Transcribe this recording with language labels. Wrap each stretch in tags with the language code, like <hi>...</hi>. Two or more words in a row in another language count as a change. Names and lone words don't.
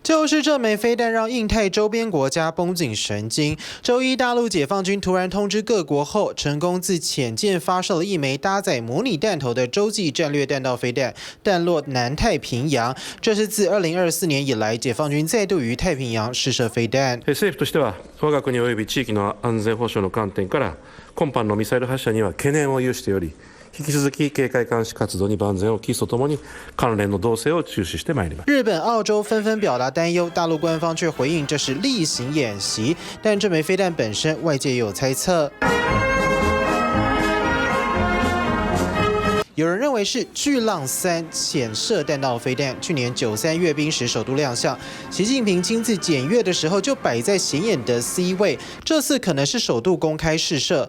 <zh>就是這枚飛彈讓印太周邊國家繃緊神經。周一，大陸解放軍突然通知各國後，成功自潛艦發射了一枚搭載模擬彈頭的洲際戰略彈道飛彈，彈落南太平洋。這是自2024年以來，解放軍再度於太平洋試射飛彈。</zh> <ja>政府としては我が国及び地域の安全保障の観點から今般のミサイル発射には懸念を有しており。引き続き警戒監視活動に万全を期すとともに関連の動静を注視してまいります。</ja> <zh>日本、澳洲紛紛表達擔憂，大陸官方卻回應這是例行演習。但這枚飛彈本身，外界也有猜測。有人認為是巨浪3潛射彈道飛彈，去年9·3閱兵時首度亮相，習近平親自檢閱的時候就擺在顯眼的 C 位，這次可能是首度公開試射。</zh>